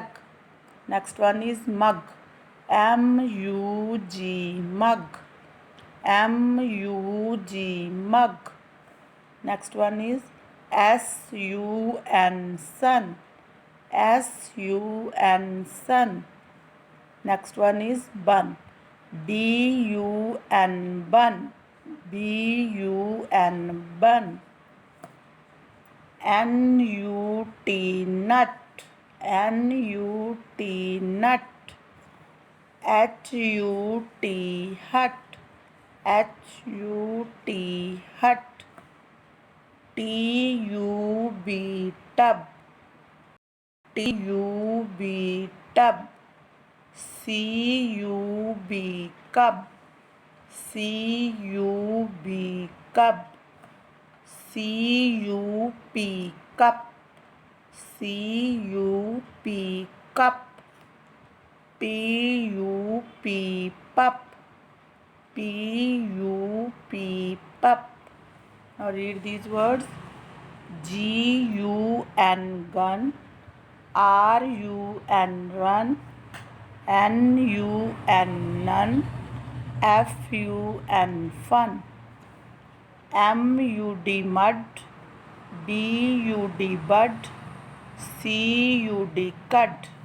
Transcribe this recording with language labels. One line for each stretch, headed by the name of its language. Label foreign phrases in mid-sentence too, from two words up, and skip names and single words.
English: Next one is mug. M-U-G, mug. M-U-G, mug. Next one is S-U-N, sun. S-U-N, sun. Next one is bun. B-U-N, bun. B-U-N, bun. N-U-T, nut. N-U-T, nut. H-U-T, hut. H-U-T, hut. T-U-B, tub. T-U-B, tub. C-U-B, cub. C-U-B, cub. C-U-P, cup. C-U-P, cup. P-U-P, pup. P-U-P, pup. Now read these words. G-U-N, gun. R-U-N, run. N-U-N, none. F-U-N, fun. M-U-D, mud. B-U-D, bud. C-U-D, cud.